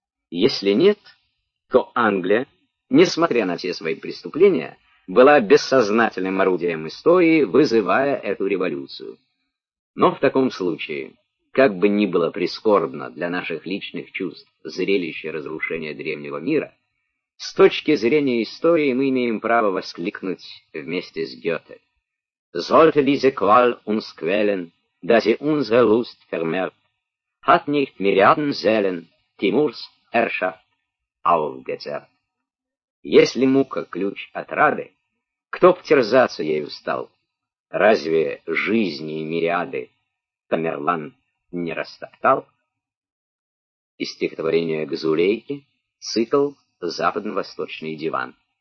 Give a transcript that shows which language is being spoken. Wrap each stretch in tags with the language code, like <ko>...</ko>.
<ru>Если нет, то Англия, несмотря на все свои преступления, была бессознательным орудием истории, вызывая эту революцию. Но в таком случае, как бы ни было прискорбно для наших личных чувств зрелище разрушения древнего мира, с точки зрения истории мы имеем право воскликнуть вместе с Гёте.</ru> <de>«Sollte diese Qual uns quälen, dass sie unsere Lust vermehrt, hat nicht Milliarden Seelen Timurs Herrschaft aufgezehrt».</de> <ru>Если мука — ключ от рады, кто б терзаться ею стал? Разве жизни и мириады Тамерлан не растоптал? Из стихотворения Газулейки, цикл «Западно-восточный диван».</ru>